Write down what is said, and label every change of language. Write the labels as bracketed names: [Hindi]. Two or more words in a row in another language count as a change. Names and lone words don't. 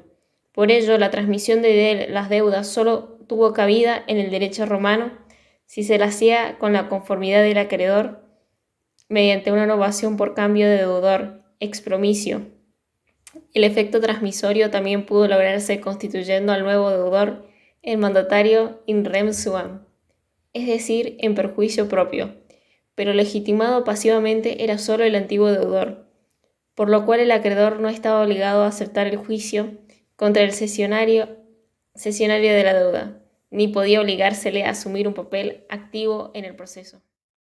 [Spanish] Por ello, la transmisión de las deudas solo tuvo cabida en el derecho romano si se la hacía con la conformidad del acreedor mediante una novación por cambio de deudor, expromisio. El efecto transmisorio también pudo lograrse constituyendo al nuevo deudor el mandatario [Latin] in rem suam, [Spanish] es decir, en perjuicio propio, pero legitimado pasivamente era solo el antiguo deudor, por lo cual el acreedor no estaba obligado a aceptar el juicio contra el cesionario de la deuda, ni podía obligársele a asumir un papel activo en el proceso.